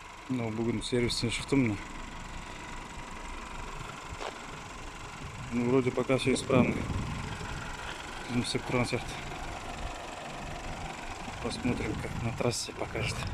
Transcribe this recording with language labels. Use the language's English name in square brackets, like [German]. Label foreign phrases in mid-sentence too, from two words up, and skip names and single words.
[Kazakh] Но бүгін сервистен шықтым міне. [Russian] Ну, вроде пока все исправно. [Kazakh] Жұмыс тұрған сияқты. [Russian] Посмотрим, как на трассе покажет.